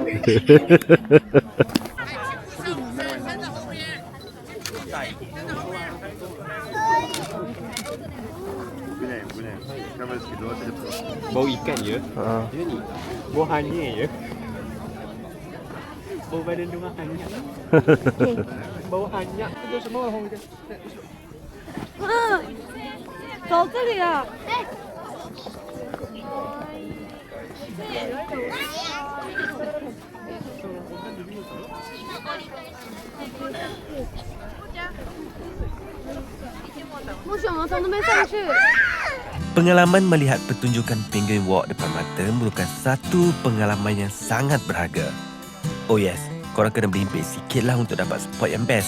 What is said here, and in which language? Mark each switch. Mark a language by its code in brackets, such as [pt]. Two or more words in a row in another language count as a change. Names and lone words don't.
[ms] Bau ikan je. Dia ni. Bau hanyir je. Bau badan dia orang hanyak. Bau hanyak tu semua orang je. [zh] 走这里啊！为什么从那边上去？ [ms] Pengalaman melihat pertunjukan [en] penguin walk [ms] depan mata merupakan satu pengalaman yang sangat berharga. [en] Oh yes, [ms] korang kena berhimpit sikit lah untuk dapat spot yang best.